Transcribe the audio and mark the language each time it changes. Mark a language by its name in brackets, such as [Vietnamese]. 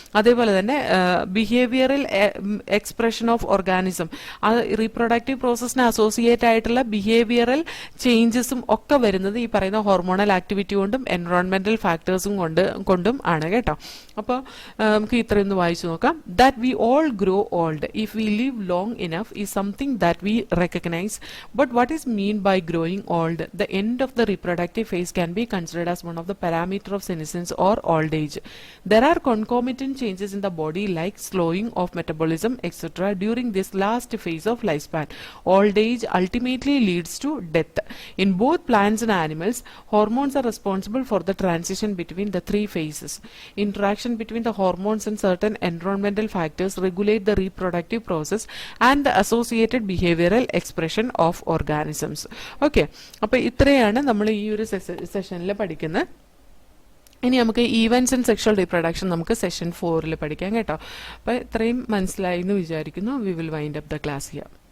[Malayalam] അതേപോലെ തന്നെ behavioural expression of organism, ആ റീപ്രൊഡക്റ്റീവ് പ്രോസസ്സിനെ അസോസിയേറ്റ് ആയിട്ടുള്ള ബിഹേവിയറൽ ചേഞ്ചസും ഒക്കെ വരുന്നത് ഈ പറയുന്ന ഹോർമോണൽ ആക്ടിവിറ്റി കൊണ്ടും എൻവറോൺമെന്റൽ ഫാക്ടേഴ്സും കൊണ്ടും ആണ് കേട്ടോ. അപ്പോൾ നമുക്ക് ഇത്രയൊന്ന് വായിച്ചു നോക്കാം. [English] That we all grow old if we live long enough is something that we recognize. But what is mean by growing old? The end of the reproductive phase can be considered as one of the parameters of senescence or old age. There are concomitant changes in the body like slowing of metabolism, etc. during this last phase of lifespan. Old age ultimately leads to death. In both plants and animals, hormones are responsible for the transition between the 3 phases. Interaction between the hormones and certain environmental factors regulate the reproductive process and the associated behavioral expression of organisms. [Malayalam] Okay, അപ്പൊ ഇത്രയാണ് നമ്മൾ ഈ ഒരു സെഷനിൽ പഠിക്കുന്നത്. ഇനി നമുക്ക് events and sexual reproduction നമുക്ക് സെഷൻ 4 പഠിക്കാം കേട്ടോ. അപ്പൊ ഇത്രയും മനസ്സിലായി എന്ന് വിചാരിക്കുന്നു. [English] We will wind up the class here.